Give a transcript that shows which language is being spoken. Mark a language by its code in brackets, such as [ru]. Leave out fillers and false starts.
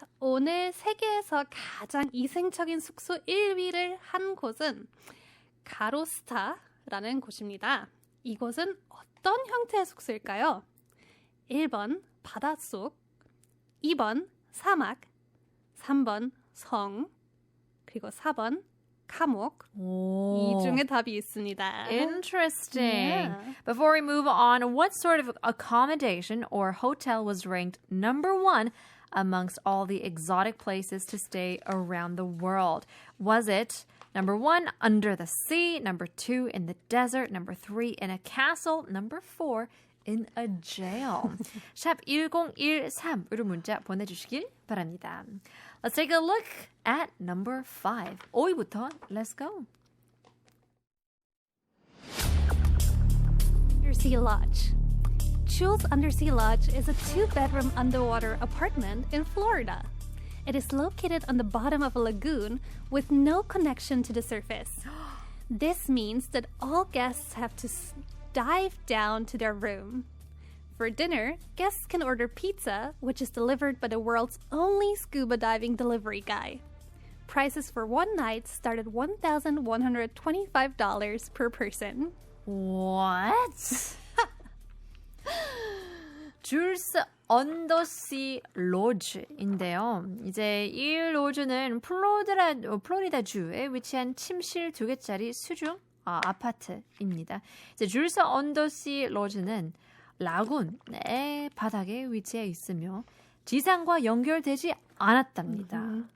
[ko] 오늘 세계에서 가장 이색적인 숙소 1위를 한 곳은 가로스타라는 곳입니다. 이곳은 어떤 형태의 숙소일까요? 1번 바닷속, 2번 사막, 3번 성, 그리고 4번 감옥. 이 중에 답이 있습니다. [en] Interesting. Yeah. Before we move on, what sort of accommodation or hotel was ranked number 1 amongst all the exotic places to stay around the world? Was it number 1, under the sea, number 2, in the desert, number 3, in a castle, number 4, in a jail? [ko] 샵 1013으로 문자 보내주시길 바랍니다. [en] Let's take a look at number 5. [ko] 5위부터 [en] let's go. Undersea Lodge. Jules Undersea Lodge is a 2-bedroom underwater apartment in Florida. It is located on the bottom of a lagoon with no connection to the surface. This means that all guests have to dive down to their room. For dinner, guests can order pizza, which is delivered by the world's only scuba diving delivery guy. Prices for one night start at $1,125 per person. What? [ko] 줄스 언더시 로즈인데요. 이제 이 로즈는 플로리다주에 위치한 침실 2개짜리 수중 아파트입니다. 이제 줄스 언더시 로즈는 라군의 바닥에 위치해 있으며 지상과 연결되지 않았답니다.